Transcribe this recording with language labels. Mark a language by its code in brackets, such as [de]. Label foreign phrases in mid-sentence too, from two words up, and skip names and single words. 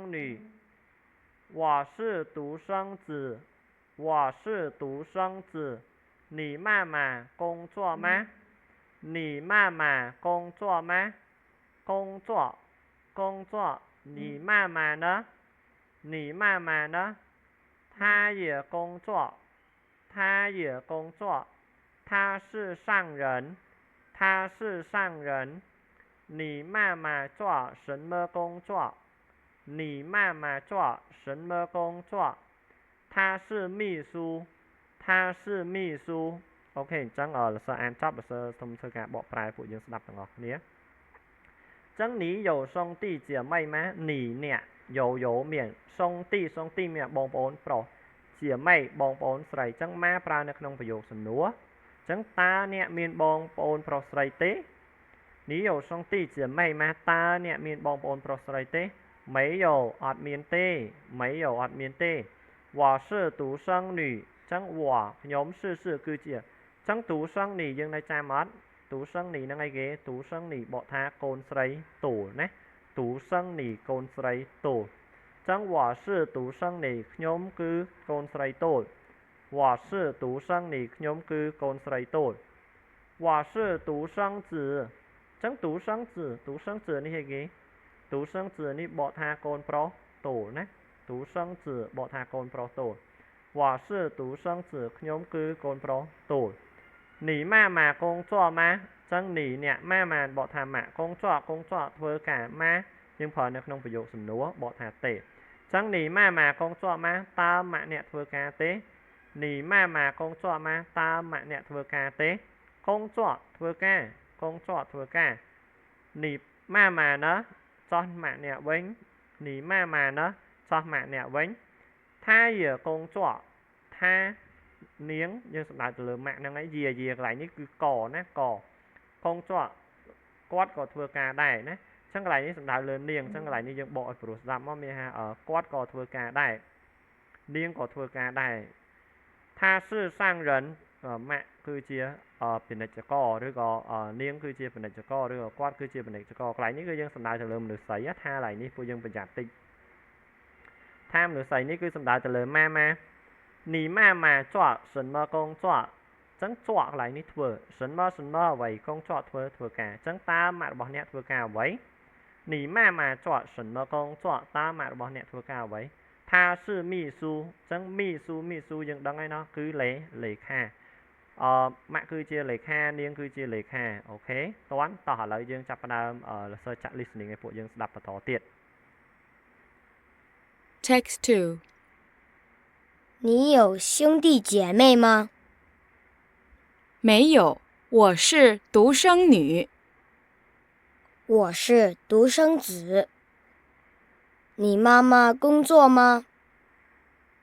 [zh] 子你妈妈工作吗你妈妈工作吗工作你妈妈呢她也工作她是商人你妈妈做什么工作她是秘书 [km] អូខេអញ្ចឹងលោកសិស្សអានចប់លោកសិស្សសូមធ្វើការបកប្រែពួកយើងស្ដាប់ទាំងអស់គ្នាចឹង [zh] 你有兄弟姐妹吗你 [km] អ្នក有មាន兄弟មានបងប្អូនប្រុសជាម៉េចបងប្អូនស្រីចឹងម៉ាប្រើនៅក្នុងប្រយោគសំណួរចឹងតើអ្នកមានបងប្អូនប្រុសស្រីទេ [zh] 你有兄弟姐妹吗 [km] តើអ្នកមានបងប្អូនប្រុសស្រីទេ没有អត់មានទេ [zh] 我是独生女 [km] ចឹងខ្ញុំគឺជាចឹង独生女យើងនៅចាំអត់独生女នឹងអីគេ独生女បកថាកូនស្រីទូលណា独生女កូនស្រីទូលចឹង [zh] 我是独生女 [km] ខ្ញុំគឺកូនស្រីទូល [zh] 我是独生女 [km] ខ្ញុំគឺកូនស្រីទូល [zh] 我是独生子 [km] ចឹង独生子នេះអីគេ独生子នេះបកថាកូនប្រុសទូលណា独生子បកថាកូនប្រុសទូល [zh] 我是独生子 [km] ខ្ញុំគឺកូនប្រុសទូល [zh] 你妈妈工作吗 [km] ចឹង你អ្នកម៉ាម៉ាបកថាម៉ាក់工作ធ្វើការម៉ាយើងប្រើនៅក្នុងប្រយោគសំណួរបកថាទេចឹង [zh] 你妈妈工作吗 [km] តើម៉ាក់អ្នកធ្វើការទេ [zh] 你妈妈工作吗 [km] តើម៉ាក់អ្នកធ្វើការទេ工作ធ្វើការ [zh] 你妈妈呢 [km] ចោះម៉ាក់អ្នក វិញ [zh] 你妈妈呢 [km] ចោះម៉ាក់អ្នកវិញ [zh] 她也工作 [km] ថានាងយើងសំដៅទៅលើម៉ាក់ហ្នឹងឯងយាកន្លែងនេះគឺកណាកកងជាប់គាត់ក៏ធ្វើការដែរណាអញ្ចឹងកន្លែងនេះសំដៅលើនាងអញ្ចឹងកន្លែងនេះយើងប កឲ្យព្រោះស្ដាប់មកមានថាគាត់ក៏ធ្វើការដែរនាងក៏ធ្វើការដែរថា [zh] 是商人 [km] ម៉ាក់គឺជាពាណិជ្ជករឬក៏នាងគឺជាពាណិជ្ជករឬក៏ គាត់គឺជាពាណិជ្ជករកន្លែងនេះគឺយើងសំដៅទៅលើមនុស្សស្រីថាកន្លែងនេះពួកយើងប្រយ័ត្នតិចថាមនុស្សស្រីនេះគឺសំដៅទៅលើម៉ាម៉ា [zh] 你妈妈做什么工作 [km] ចឹង做កន្លែងនេះធ្វើ什么អ្វី工作ធ្វើការចឹងតើម៉ាក់របស់អ្នកធ្វើការអ្វី [zh] 你妈妈做什么工作 [km] តើម៉ាក់របស់អ្នកធ្វើការអ្វី [zh] 她是秘书 [km] ចឹង秘书យើងដឹងហើយណោះគឺលេខាម៉ាក់គឺជាលេខានាងគឺជាលេខាអូខេតោះឥឡូវយើងចាប់ផ្ដើម [en] research chat listening [km] ឲ្យពួកយើងស្ដាប់បន្តទៀត [en] Text 2 [zh] 你有兄弟姐妹吗？没有，我是独生女。我是独生子。你妈妈工作吗？